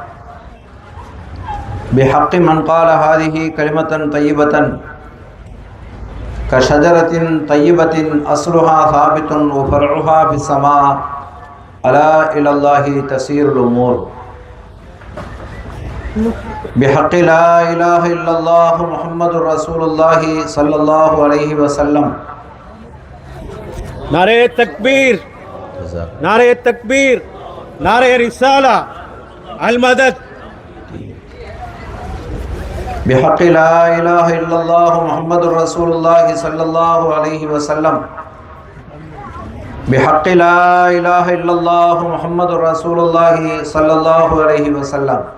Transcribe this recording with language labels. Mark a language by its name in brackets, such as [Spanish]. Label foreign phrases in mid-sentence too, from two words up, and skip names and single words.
[Arabic] بحق من قال هذه كلمة طيبة كشجرة طيبة أصلها ثابت وفرعها في السماء ألا إلى الله تسير الأمور. بحق لا إله إلا الله محمد رسول الله صلى الله عليه وسلم. [Urdu] نعرۂ تکبیر، نعرۂ تکبیر، نعرۂ رسالت, المدد. [Arabic] بحق لا إله إلا الله محمد رسول الله صلى الله عليه وسلم. بحق لا إله إلا الله محمد رسول الله صلى الله عليه وسلم.